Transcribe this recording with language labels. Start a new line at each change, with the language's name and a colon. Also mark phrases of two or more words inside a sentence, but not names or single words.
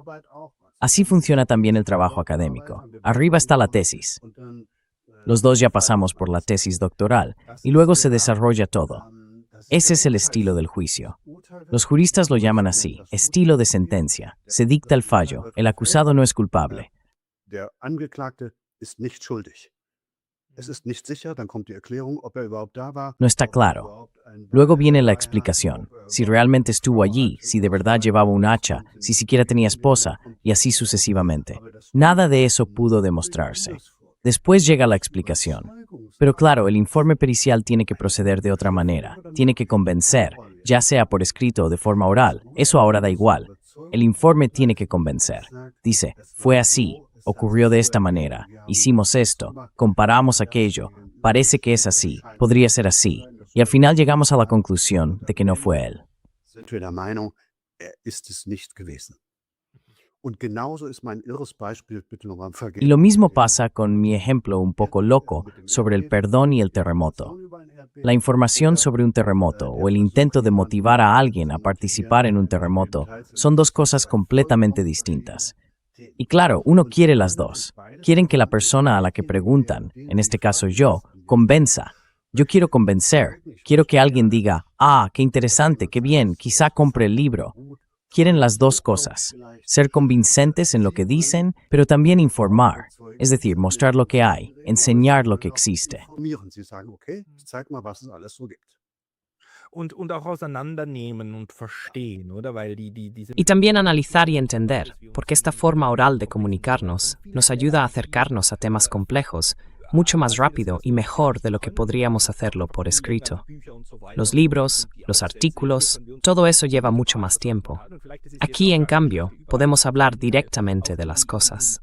Spanish: Así funciona también el trabajo académico. Arriba está la tesis. Los dos ya pasamos por la tesis doctoral y luego se desarrolla todo. Ese es el estilo del juicio. Los juristas lo llaman así, estilo de sentencia. Se dicta el fallo, el acusado no es culpable.
German: Der Angeklagte ist nicht schuldig. Es ist nicht sicher, dann kommt die Erklärung, ob überhaupt da war.
Spanish: No está claro. Luego viene la explicación, si realmente estuvo allí, si de verdad llevaba un hacha, si siquiera tenía esposa, y así sucesivamente. Nada de eso pudo demostrarse. Después llega la explicación. Pero claro, el informe pericial tiene que proceder de otra manera, tiene que convencer, ya sea por escrito o de forma oral, eso ahora da igual. El informe tiene que convencer. Dice, fue así, ocurrió de esta manera, hicimos esto, comparamos aquello, parece que es así, podría ser así, y al final llegamos a la conclusión de que no fue él.
German: Sind wir der Meinung, ist es nicht gewesen. Und genauso ist mein irres Beispiel, bitte nochmal
Spanish: Y lo mismo pasa con mi ejemplo un poco loco sobre el perdón y el terremoto. La información sobre un terremoto o el intento de motivar a alguien a participar en un terremoto son dos cosas completamente distintas. Y claro, uno quiere las dos. Quieren que la persona a la que preguntan, en este caso yo, convenza. Yo quiero convencer. Quiero que alguien diga, ah, qué interesante, qué bien, quizá compre el libro. Quieren las dos cosas, ser convincentes en lo que dicen, pero también informar, es decir, mostrar lo que hay, enseñar lo que existe.
German: Sie sagen, okay, ich zeig mal, was es alles so gibt. Und auch auseinandernehmen und verstehen, oder? Weil diese
Spanish: Y también analizar y entender, porque esta forma oral de comunicarnos nos ayuda a acercarnos a temas complejos mucho más rápido y mejor de lo que podríamos hacerlo por escrito. Los libros, los artículos, todo eso lleva mucho más tiempo. Aquí, en cambio, podemos hablar directamente de las cosas.